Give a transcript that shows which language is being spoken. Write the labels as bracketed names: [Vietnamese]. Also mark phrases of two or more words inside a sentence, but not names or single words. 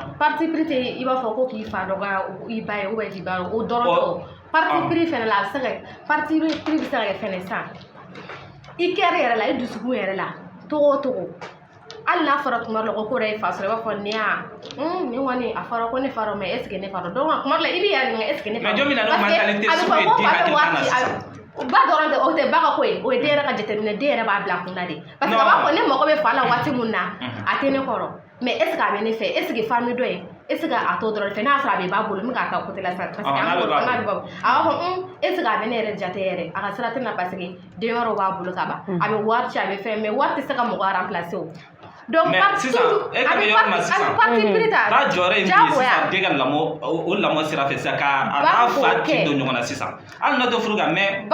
[French] parti pris [Bambara] tɛ i b'a fɔ ko k'i fa dɔgɔya i ba ye [French] ou bien [Bambara] k'i ba o dɔrɔn tɛ [French] parti pris [Bambara] fɛnɛ la a bɛ se ka [French] parti pris [Bambara] bɛ se ka kɛ fɛnɛ sisan i kɛra yɛrɛ la i dusukun yɛrɛ la togo o togo hali n'a fɔra tuma dɔ la ko dɔ ye fa sɔrɔ i b'a fɔ nin kɔni a fɔra ko ne fa dɔn [French] mais est ce que [Bambara] ne fa dɔn donc tuma dɔ la i b'i yɛrɛ ɲininka [French] est ce que [Bambara] ne fa dɔn mais jɔn bɛ na n'o mentalité sugu ye den hakili kan na sisan ba dɔrɔn tɛ o tɛ ba ka ko ye o ye den yɛrɛ ka jateminɛ den yɛrɛ b'a bila kunna de [French] parce que [Bambara] a b'a fɔ ne mago bɛ fa la waati mun na a tɛ ne kɔrɔ [French] mais est ce que [Bambara] a bɛ ne fɛ [French] est ce que famille [Bambara] dɔ in [French] est ce que [Bambara] a t'o dɔrɔn fɛ n'a sɔrɔ a bɛ ba bolo n bɛ k'a ta [French] côté la sisan parce que [Bambara] an bolo n'a bɛ ba bolo a b'a fɔ [French] est ce que [Bambara] a bɛ ne yɛrɛ jate yɛrɛ a ka sira tɛ na [French] parce que [Bambara] den wɛrɛw b'a bolo ka ban a bɛ wari ci a bɛ fɛn mais wari tɛ se ka mɔgɔ remplacer o donc sisan e ka bɛ yɔrɔ min sisan ba jɔyɔrɔ ye min ye sisan den ka lamɔ o lamɔ sira fɛ sisan k'a n'a fa tin don ɲɔgɔn na sisan hali n'a tɛ furu kan mais